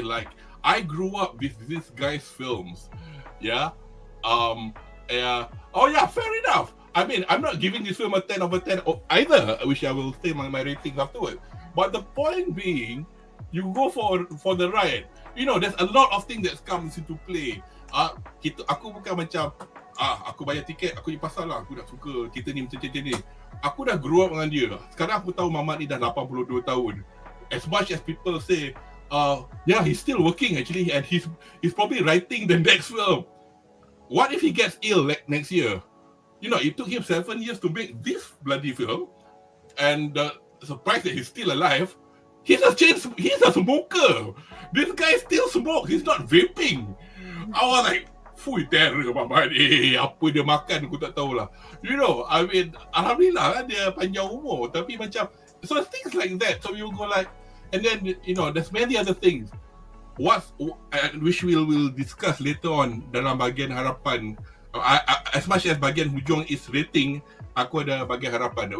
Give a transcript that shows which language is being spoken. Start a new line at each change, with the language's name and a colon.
English: Like, I grew up with this guy's films. Yeah. Fair enough. I mean, I'm not giving this film a 10 over 10 either, which I will say my ratings afterwards. But the point being, you go for the ride. You know, there's a lot of things that comes into play.
Malay: Aku bukan macam aku bayar tiket, aku ni pasal lah aku nak suka cerita ni macam ni. Aku dah
English: grow up
Malay: dengan dia. Sekarang aku tahu Mamat ni dah 82 tahun.
English: As much as people say, he's still working actually, and he's probably writing the next film. What if he gets ill next year? You know, it took him 7 years to make this bloody film. and surprised that he's still alive. He's a smoker. This guy still smokes. He's not vaping. I was like, full terror, Mama.
Malay: Apa dia makan aku tak tahulah.
English: You know, I mean, alhamdulillah lah dia panjang umur.
Malay: Tapi macam,
English: so things like that. So you go like, and then, you know, there's many other things. Which we'll discuss later on
Malay: dalam bahagian harapan.
English: As much as
Malay: bahagian hujung
English: is rating,
Malay: aku ada bahagian harapan.